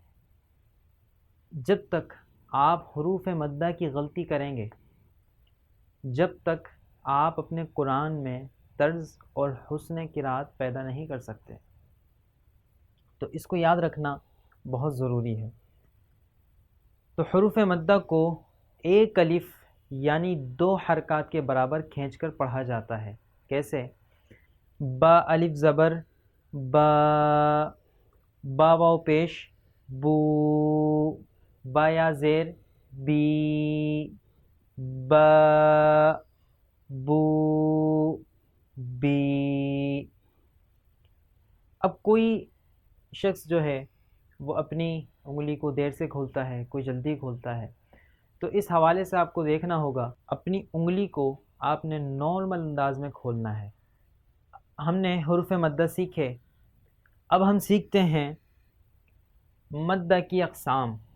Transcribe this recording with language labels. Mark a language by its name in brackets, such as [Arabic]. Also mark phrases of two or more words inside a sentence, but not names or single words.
[Urdu] جب تک آپ حروف مدہ کی غلطی کریں گے، جب تک آپ اپنے قرآن میں طرز اور حسن قرات پیدا نہیں کر سکتے، تو اس کو یاد رکھنا بہت ضروری ہے۔ تو حروف مدہ کو ایک الف یعنی 2 حرکات کے برابر کھینچ کر پڑھا جاتا ہے۔ کیسے؟ با الف زبر با، با واو پیش بو، با یا زیر بی، با بو بی۔ اب کوئی شخص جو ہے وہ اپنی انگلی کو دیر سے کھولتا ہے، کوئی جلدی کھولتا ہے، تو اس حوالے سے آپ کو دیکھنا ہوگا اپنی انگلی کو آپ نے نارمل انداز میں کھولنا ہے۔ ہم نے حروف مدہ سیکھے، اب ہم سیکھتے ہیں مدہ کی اقسام۔